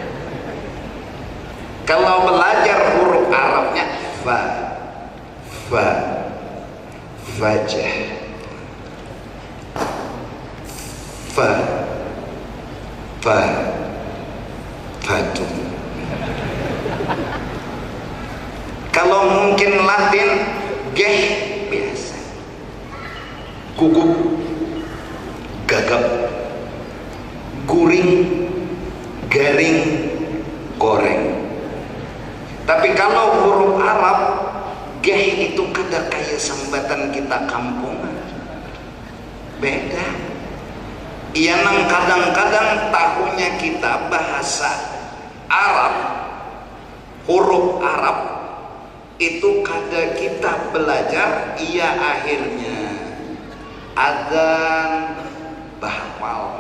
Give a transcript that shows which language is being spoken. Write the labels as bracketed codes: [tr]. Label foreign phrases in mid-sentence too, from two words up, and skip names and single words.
[id] Kalau belajar huruf Arabnya fajah, fatu. Kalau mungkin Latin geh biasa, gugup, gagap, guring, garing, goreng. [bjn] Tapi kalau huruf Arab geh itu kada kayak sambatan kita kampungan, beda. Iya nang kadang-kadang tahunya kita bahasa Arab, huruf Arab itu kada kita belajar, iya akhirnya adzan bahapal.